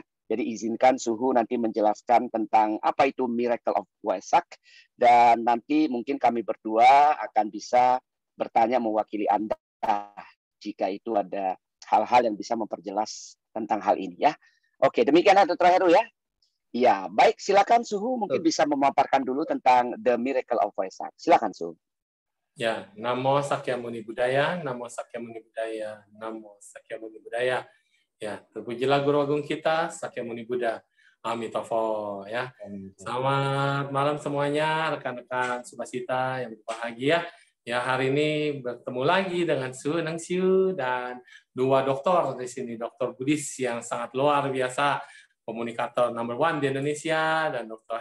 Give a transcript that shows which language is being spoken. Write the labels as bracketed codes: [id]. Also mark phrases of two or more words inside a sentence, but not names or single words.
[id] Jadi izinkan Suhu nanti menjelaskan tentang apa itu [en] Miracle of Wesak, [id] dan nanti mungkin kami berdua akan bisa bertanya mewakili Anda jika itu ada hal-hal yang bisa memperjelas tentang hal ini ya. Oke, demikian Dr. Heru ya. Ya, baik, silakan Suhu mungkin bisa memaparkan dulu tentang [en] the Miracle of Wesak. [id] Silakan Suhu. Ya, [pi] Namo Sakyamuni Buddhaya, Namo Sakyamuni Buddhaya, Namo Sakyamuni Buddhaya. [id] Ya, terpujilah Guru Agung kita, Sakyamuni Buddha. Amitofo ya. Selamat malam semuanya, rekan-rekan Subasita yang berbahagia. Ya, hari ini bertemu lagi dengan Suhu Nengsiu dan dua dokter di sini, dokter Buddhis yang sangat luar biasa, komunikator [en] number one [id] di Indonesia, dan Dr.